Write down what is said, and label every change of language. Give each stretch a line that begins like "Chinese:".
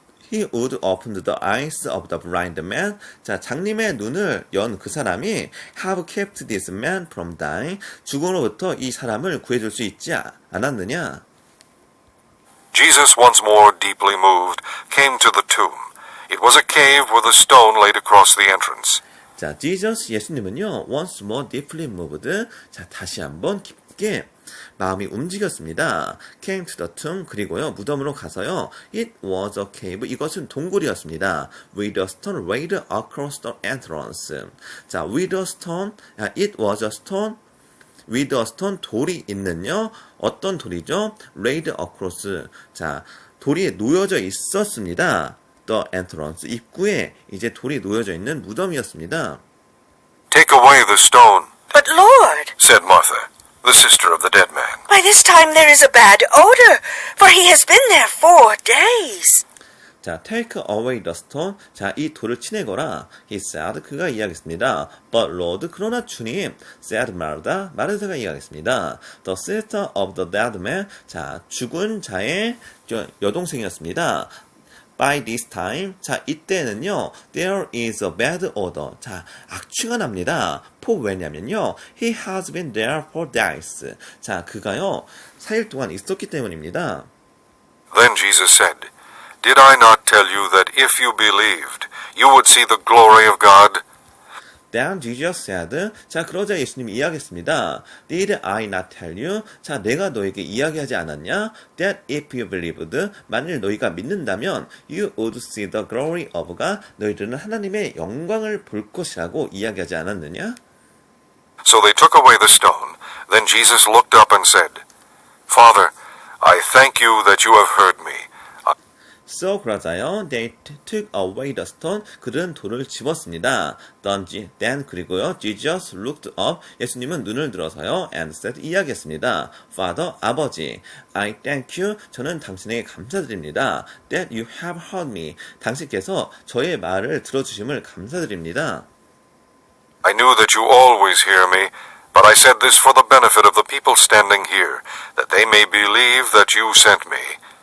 English: He would open the eyes of the blind man.
Korean: 자, 장님의 눈을 연 그 사람이
English: have kept this man from dying.
Korean: 죽음으로부터 이 사람을 구해줄 수 있지 않았느냐?
English: Jesus, once more deeply moved, came to the tomb. It was a cave with a stone laid across the entrance. 자, Jesus, 예수님은요, once more deeply moved.
Korean: 자, 다시 한번 깊게 마음이 움직였습니다.
English: came to the tomb.
Korean: 그리고요, 무덤으로 가서요,
English: it was a cave.
Korean: 이것은 동굴이었습니다.
English: with a stone laid across the entrance. 자, with a stone. it was a stone. with a stone.
Korean: 돌이 있는요, 어떤 돌이죠?
English: laid across.
Korean: 자, 돌이 놓여져 있었습니다.
English: The entrance.
Korean: 입구에 이제 돌이 놓여져 있는 무덤이었습니다.
English: Take away the stone, But Lord, said Martha, the sister of the dead man. by this time there is a bad odor, for he has been there 4 days. 자, take away the stone. 자,
Korean: 이 돌을 치내거라.
English: He said.
Korean: 그가 이야기했습니다.
English: But Lord,
Korean: 그러나 주님,
English: said Martha.
Korean: 마르다가 이야기했습니다.
English: The sister of the dead man.
Korean: 자, 죽은 자의 여동생이었습니다.
English: By this time, 자,
Korean: 이때는요,
English: there is a bad odor.
Korean: 자, 악취가 납니다. 왜냐면요,
English: he has been there 4 days.
Korean: 자, 그가요, 4일 동안 있었기 때문입니다.
English: Then Jesus said, Did I not tell you that if you believed, you would see the glory of God? Then Jesus said,
Korean: 자, 그러자 예수님이 이야기했습니다.
English: Did I not tell you?
Korean: 자, 내가 너에게 이야기하지 않았냐?
English: That if you believed,
Korean: 만일 너희가 믿는다면,
English: you would see the glory of God,
Korean: 너희들은 하나님의 영광을 볼 것이라고 이야기하지 않았느냐?
English: So they took away the stone. Then Jesus looked up and said, Father, I thank you that you have heard me. So
Korean: 그러자요,
English: they took away the stone.
Korean: 그들은 돌을 집었습니다.
English: Then
Korean: 그리고요,
English: Jesus looked up.
Korean: 예수님은 눈을 들어서요,
English: and said
Korean: 이야기했습니다.
English: Father,
Korean: 아버지,
English: I thank you.
Korean: 저는 당신에게 감사드립니다.
English: That you have heard me.
Korean: 당신께서 저의 말을 들어주심을 감사드립니다.
English: I knew that you always hear me, but I said this for the benefit of the people standing here, that they may believe that you sent me.